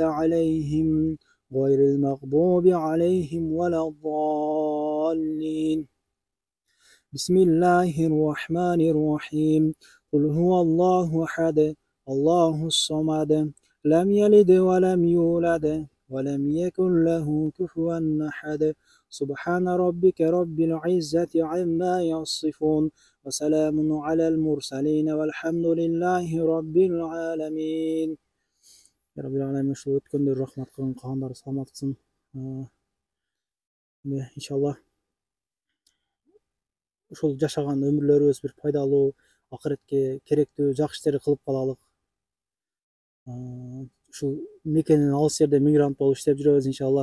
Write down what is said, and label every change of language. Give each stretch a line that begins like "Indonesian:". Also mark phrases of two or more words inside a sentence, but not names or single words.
Arabic: عليهم غير المغضوب عليهم ولا الضالين بسم الله الرحمن الرحيم قل هو الله أحد الله الصمد لم يلد ولم يولد ولم يكن له كفوا أحد سبحان ربك رب العزة عما يصفون وسلام على المرسلين والحمد لله رب العالمين. يا رب العالمين
Kyrgyz: ушул өткөндөр рахмат кылган, калгандары саламат кылсын иншалла. Ушул жашаган өмүрлөрүбүз бир пайдалуу, акыретке керектүү жакшы иштерди кылып калалык. Ушул мекенин алыс жерде мигрант болуп иштеп жүрөбүз иншалла.